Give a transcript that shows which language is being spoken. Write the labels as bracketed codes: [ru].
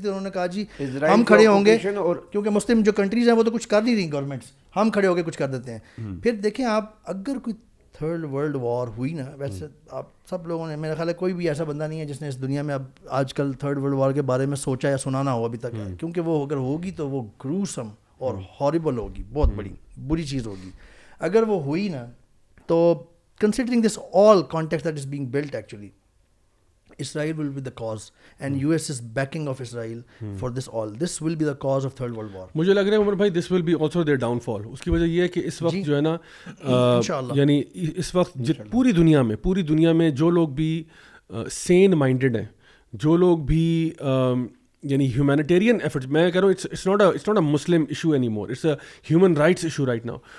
[ur] تو انہوں نے کہا جی ہم کھڑے ہوں گے, اور کیونکہ مسلم جو کنٹریز ہیں وہ تو کچھ کر نہیں رہی گورنمنٹس, ہم کھڑے ہو کے کچھ کر دیتے ہیں. پھر دیکھیں آپ اگر کوئی تھرڈ ورلڈ وار ہوئی نا, ویسے آپ سب لوگوں نے, میرا خیال ہے کوئی بھی ایسا بندہ نہیں ہے جس نے اس دنیا میں اب آج کل تھرڈ ورلڈ وار کے بارے میں سوچا یا سنا نہ ہو ابھی تک, کیونکہ وہ اگر ہوگی تو وہ گروسم اور ہارریبل ہوگی, بہت بڑی بری چیز ہوگی. اگر وہ ہوئی نا تو [en] considering this all context that is being built, actually Israel will be the cause and US is backing of Israel for this all. This will be the cause of third world war. [ur] مجھے لگ رہا ہے عمر بھائی [en] this will be also their downfall. [ur] اس کی وجہ یہ ہے کہ اس وقت جو ہے نا یعنی اس وقت پوری دنیا میں جو لوگ بھی سین مائنڈیڈ ہیں, جو لوگ بھی یعنی ہیومینیٹیرین ایفرٹس, میں کہہ رہا ہوں [en] It's not a Muslim issue anymore, it's a human rights issue right now.